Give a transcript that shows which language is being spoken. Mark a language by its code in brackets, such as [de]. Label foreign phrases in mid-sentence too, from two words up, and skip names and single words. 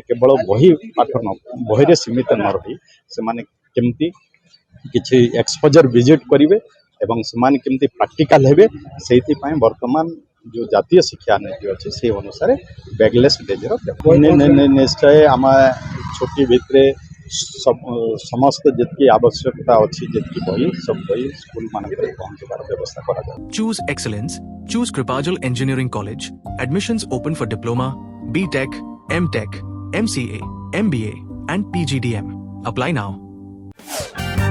[or] କେବଳ ବହିରେ ସୀମିତ ନ ରହି ସେମାନେ କେମିତି କିଛି [en] exposure visit [or] କରିବେ ଏବଂ ସେମାନେ କେମିତି ପ୍ରାକ୍ଟିକାଲ ହେବେ, ସେଇଥିପାଇଁ ବର୍ତ୍ତମାନ ଯେଉଁ ଜାତୀୟ ଶିକ୍ଷା ନୀତି ଅଛି ସେଇ ଅନୁସାରେ [en] bagless days [or] ନିଶ୍ଚୟ ଆମେ ଛୁଟି ଭିତରେ ସମସ୍ତ ଯେତିକି ଆବଶ୍ୟକତା ଅଛି, ଯେତିକି ବହି ସବୁ ବହି ସ୍କୁଲ ମାନଙ୍କରେ ପହଞ୍ଚିବାର ବ୍ୟବସ୍ଥା କରାଯାଏ। [en] Choose excellence. Choose Kripajal Engineering College. Admissions open for Diploma, B.Tech, M.Tech, MCA, MBA and PGDM. Apply now.